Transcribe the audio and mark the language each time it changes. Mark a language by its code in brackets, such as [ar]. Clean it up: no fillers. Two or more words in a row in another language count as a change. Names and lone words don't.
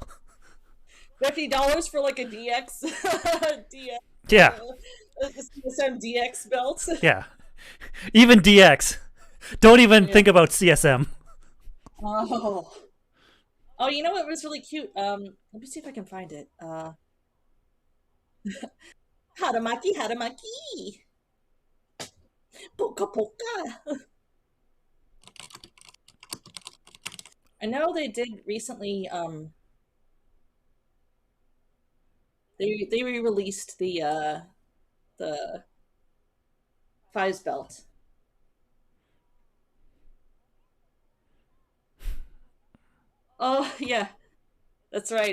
[en] $50 for like a DX DX Yeah, CSM DX belt. yeah. Even DX. Don't even Yeah. think about CSM. Oh. Oh, you know what was really cute? Let me see if I can find it. Haramaki, Haramaki. Poka poka. I know they did recently. They re-released the Fives belt. Oh yeah, that's right.